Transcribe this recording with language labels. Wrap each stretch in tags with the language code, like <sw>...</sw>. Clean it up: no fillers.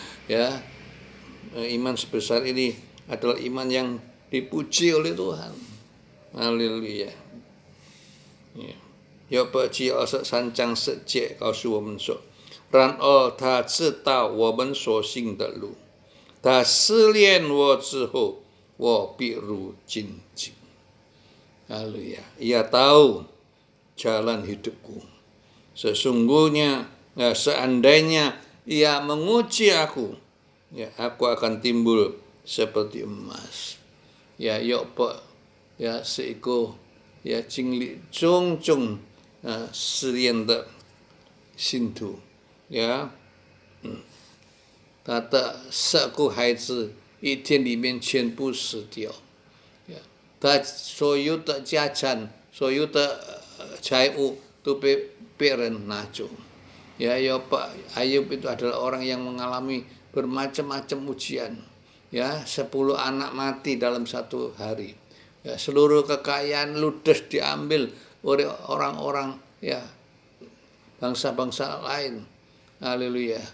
<id>Ya, iman sebesar ini adalah iman yang dipuji oleh Tuhan. Haleluya.</id> <zh>约伯记23章10节告诉我们说：“然而他知道我们所行的路，他试炼我之后，我必如精进。”</zh> <id>Haleluya. Ia tahu jalan hidupku. Sesungguhnya, ya, seandainya ia menguji aku, ya, aku akan timbul seperti emas.</id> <zh>Ya, 约伯 ya 是一个 ya 经历种种试炼的信徒， ya， 他的10个孩子一天里面全部死掉， ya， 他所有的家产、所有的财物都被别人拿走。</zh> <id>Ya, Ayub itu adalah orang yang mengalami bermacam-macam ujian. Ya, 10 anak mati dalam satu hari. Ya, seluruh kekayaan ludes diambil oleh orang-orang, ya, bangsa-bangsa lain. Haleluya.</id>